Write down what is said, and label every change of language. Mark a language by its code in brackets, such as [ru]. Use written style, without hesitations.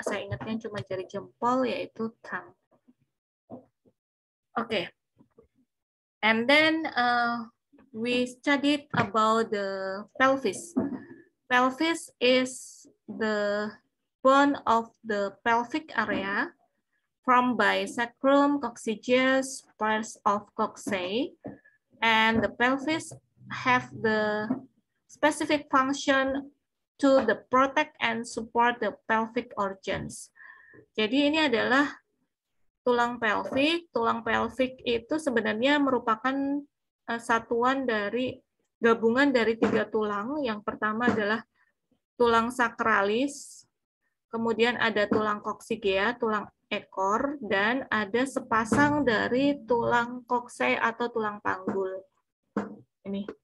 [id] Saya ingatnya cuma jari jempol, yaitu thumb. [en] Okay, and then we studied about the pelvis. Pelvis is the bone of the pelvic area formed by sacrum, coccygeus, parts of coccyx, and the pelvis have the specific function to the protect and support the pelvic organs. [id] Jadi ini adalah tulang pelvik. Tulang pelvik itu sebenarnya merupakan satuan dari gabungan dari 3 tulang. Yang pertama adalah tulang sakralis, kemudian ada tulang coccygia, tulang ekor, dan ada sepasang dari tulang koksai atau tulang panggul. Ini.